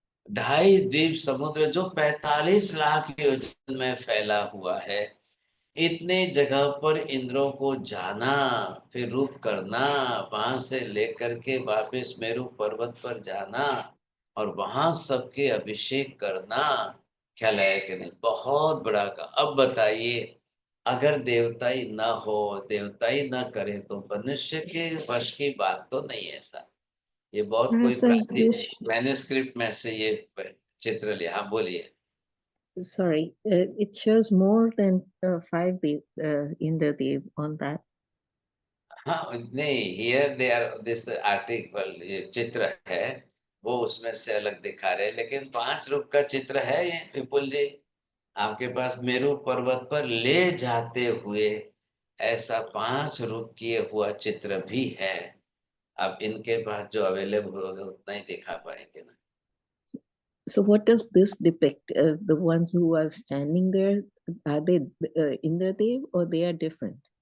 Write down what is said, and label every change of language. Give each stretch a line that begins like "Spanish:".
Hindi: 2.5 द्वीप समुद्र जो 45 लाख योजन में फैला हुआ है, इतने जगह पर इंद्रों को जाना, फिर रूप करना, वहां से लेकर के वापस मेरू पर्वत पर जाना और वहां सबके अभिषेक करना, ख्याल है कि नहीं, बहुत बड़ा का। अब बताइए, अगर देवताई न हो, देवताई न करे तो मनुष्य के वश की बात तो नहीं है ऐसा। ये बहुत कोई प्राचीन मैन्युस्क्रिप्ट में से ये चित्र लिया। हाँ बोलिए।
English: Sorry, it shows more than 5 Indra Dev on that.
Hindi: हाँ नहीं,
English: here they are this article,
Hindi: ये चित्र है वो उसमें से अलग दिखा रहे हैं, लेकिन 5 रूप का चित्र है ये विपुल जी आपके पास। मेरू पर्वत पर ले जाते हुए ऐसा 5 रूप किए हुआ चित्र भी है। अब इनके पास जो अवेलेबल होगा उतना ही दिखा पाएंगे ना।
English: So what does this depict? The ones who are standing there, are they Indra Dev or they are different?